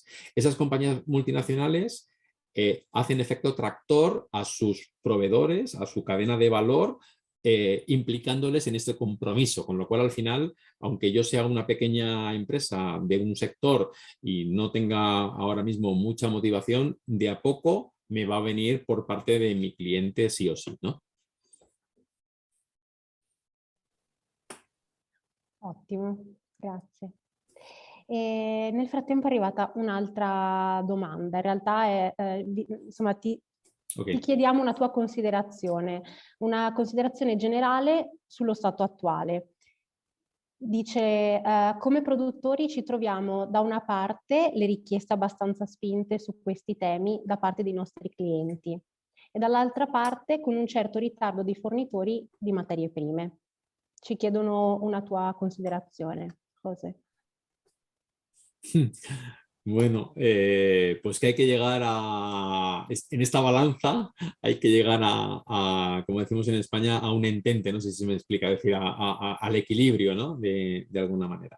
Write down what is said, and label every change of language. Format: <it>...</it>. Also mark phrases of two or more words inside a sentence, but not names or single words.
<es>Esas compañías multinacionales hacen efecto tractor a sus proveedores, a su cadena de valor, implicándoles en este compromiso, con lo cual al final, aunque yo sea una pequeña empresa de un sector y no tenga ahora mismo mucha motivación, de a poco me va a venir por parte de mi cliente sí o sí, ¿no?</es> <it>Ottimo, grazie. E nel frattempo è arrivata un'altra domanda, in realtà è, insomma, ti chiediamo una tua considerazione, una considerazione generale sullo stato attuale. Dice, come produttori ci troviamo da una parte le richieste abbastanza spinte su questi temi da parte dei nostri clienti e dall'altra parte con un certo ritardo dei fornitori di materie prime. Ci chiedono una tua considerazione, José.</it> <es>Bueno, pues que hay que llegar en esta balanza hay que llegar como decimos en España, a un entente, no sé si me explica, decir, al equilibrio, ¿no? De alguna manera.</es>